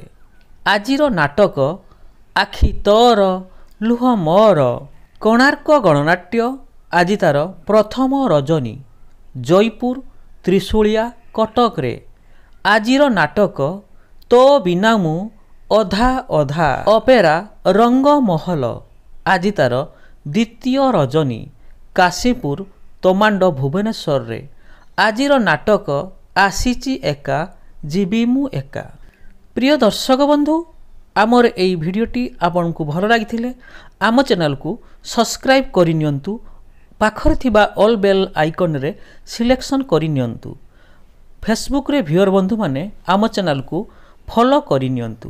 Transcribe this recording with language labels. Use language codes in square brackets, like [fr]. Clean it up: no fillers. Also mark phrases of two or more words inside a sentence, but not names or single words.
[or] ଆଜିର ନାଟକ ଆଖି ତୋର ଲୁହ ମୋର କୋଣାର୍କ ଗଣନାଟ୍ୟ ଆଜି ତାର ପ୍ରଥମ ରଜନୀ ଜୟପୁର ତ୍ରିଶୂଳିଆ କଟକ ରେ। ଆଜିର ନାଟକ ତୋ ବିନା ମୁଁ ଅଧା ଅଧା ଅପେରା ରଙ୍ଗ ମହଲ ଆଜି ତାର ଦ୍ୱିତୀୟ ରଜନୀ କାଶୀପୁର ତୋମାଣ୍ଡୋ ଭୁବନେଶ୍ୱର ରେ। ଆଜିର ନାଟକ ଆସିଛି ଏକା ଜୀବି ମୁଁ ଏକା। ପ୍ରିୟ ଦର୍ଶକ ବନ୍ଧୁ ଆମର ଏହି ଭିଡିଓଟି ଆପଣ କୁ ଭଲ ଲାଗିଥିଲେ ଆମ ଚ୍ୟାନେଲ କୁ ସବସ୍କ୍ରାଇବ କରି ନିଅନ୍ତୁ। ପାଖରେ ଥିବା [en] all bell icon [or] ରେ ସିଲେକ୍ସନ କରି ନିଅନ୍ତୁ। ଫେସବୁକ ରେ ଭ୍ୟୁଅର ବନ୍ଧୁ ମାନେ ଆମ ଚ୍ୟାନେଲ କୁ ଫଲୋ କରି ନିଅନ୍ତୁ।